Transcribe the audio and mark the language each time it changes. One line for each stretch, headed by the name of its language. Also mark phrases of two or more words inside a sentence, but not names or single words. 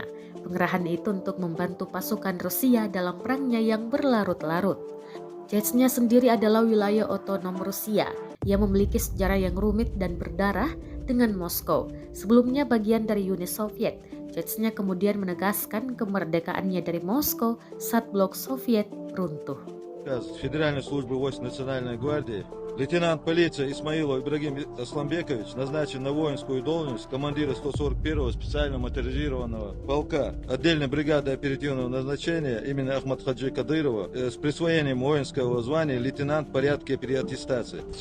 Indonesian: Pengerahan itu untuk membantu pasukan Rusia dalam perangnya yang berlarut-larut. Chechnya sendiri adalah wilayah otonom Rusia yang memiliki sejarah yang rumit dan berdarah dengan Moskow. Sebelumnya bagian dari Uni Soviet, Chechnya kemudian menegaskan kemerdekaannya dari Moskow saat blok Soviet runtuh.
Russian: Федеральной службы войск Национальной гвардии лейтенант полиции Исмаилов Ибрагим Асламбекович назначен на воинскую должность командира 141-го специально моторизированного полка отдельной бригады оперативного назначения имени Ахмад Хаджи Кадырова с присвоением воинского звания лейтенант в порядке переаттестации.